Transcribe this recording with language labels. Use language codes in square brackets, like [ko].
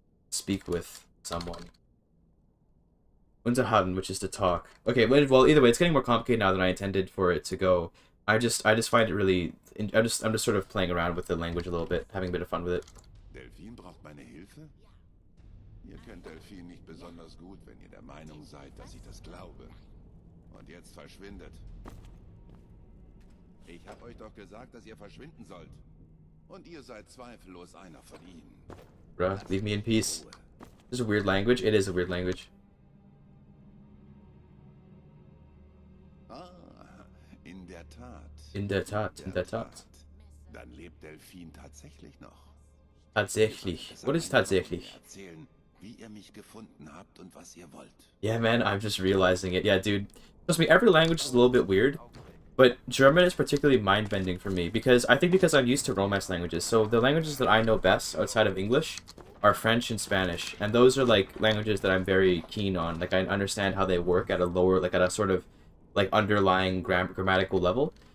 [en] Speak with someone. Unterhalten, which is to talk. Okay, well, either way, it's getting more complicated now than I intended for it to go. I just find it really... I'm just sort of playing around with the language a little bit, having a bit of fun with it. [de] Delfin braucht meine Hilfe? Ihr kennt Delfin nicht besonders gut, wenn ihr der Meinung seid, dass ich das glaube. Und jetzt verschwindet. Ich hab euch doch gesagt, dass ihr verschwinden sollt. Und ihr seid zweifellos einer von ihnen. [en] Bruh, leave me in peace. This is a weird language. It is a weird language. [de] Ah, in der Tat. In der Tat, in der Tat. Dann lebt Delfin tatsächlich noch. [en] Tatsächlich. What is tatsächlich? [de] Erzählen, wie ihr mich gefunden habt und was ihr wollt. [en] Yeah, man, I'm just realizing it. Yeah, dude. Trust me, every language is a little bit weird. But German is particularly mind-bending for me because I'm used to Romance languages. So the languages that I know best outside of English are French and Spanish, and those are like languages that I'm very keen on. Like, I understand how they work at a lower, like, at a sort of like underlying grammatical level.